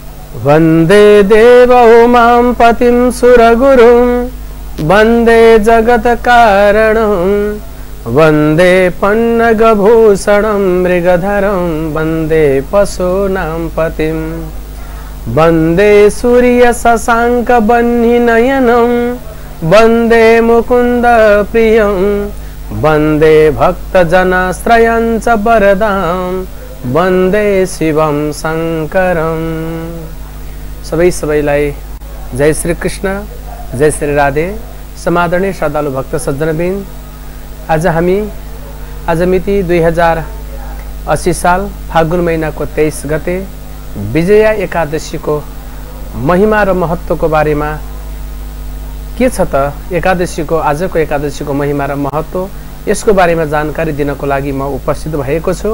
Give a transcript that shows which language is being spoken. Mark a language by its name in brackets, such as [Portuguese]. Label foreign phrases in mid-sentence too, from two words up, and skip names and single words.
[Sanskrit] वन्दे देवोमां पतिं सुरगुरुं वन्दे जगत्कारणं वन्दे पन्नगभूषणं मृगधरं वन्दे पशूनां पतिं वन्दे सूर्यशशाङ्कवह्निनयनं वन्दे मुकुन्दप्रियं वन्दे भक्तजनाश्रयं च वरदां वन्दे शिवं शङ्करम्। [Nepali] सबैलाई जय श्री कृष्ण, जय श्री राधे। समादरणीय श्रद्धालु भक्त सज्जनबिन, आज मिति 2080 साल फागुन महिनाको 23 गते विजया एकादशी को महिमा र महत्व को बारेमा के छ त एकादशी को आजको एकादशी को महिमा र महत्व यसको बारेमा जानकारी दिनको लागि म उपस्थित भएको छु।